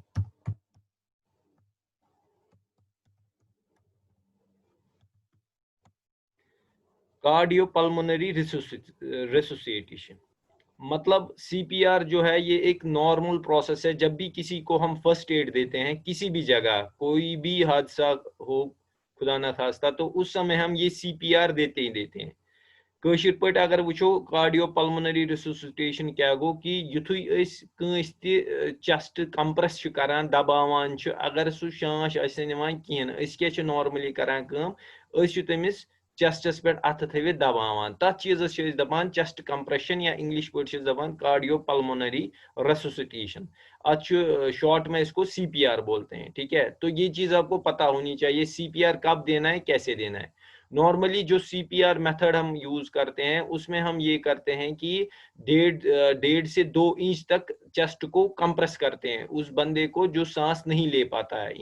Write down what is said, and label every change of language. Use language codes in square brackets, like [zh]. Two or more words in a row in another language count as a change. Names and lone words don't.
[en] cardio pulmonary resuscitation [hi] मतलब CPR जो है ये एक [en] normal process [hi] है। जब भी किसी को हम [en] first aid [hi] देते हैं किसी भी जगह, कोई भी हादसा हो खुदा ना खास्ता, तो उस समय हम ये CPR देते ही देते हैं। [ks] कशिर पट अगर वुचो [en] cardio pulmonary resuscitation [ks] क्या गो कि युथुई कंस [en] chest compress [ks] करान दबावान, अगर सु शांश निवान कहें क्या नॉर्मली करान तमिस चेस्टस पे अथ थवित दबावान, तथ चीज़ दपान [en] chest compression [ks] या इंग्लिश पे दपान [en] cardio pulmonary resuscitation. [hi] अच्छा, शॉर्ट में इसको CPR बोलते हैं। ठीक है, तो ये चीज़ आपको पता होनी चाहिए CPR कब देना है, कैसे देना है। नॉर्मली जो CPR मेथड हम यूज करते हैं उसमें हम ये करते हैं कि 1.5 से 2 इंच तक चेस्ट को कंप्रेस करते हैं उस बंदे को जो सांस नहीं ले पाता है।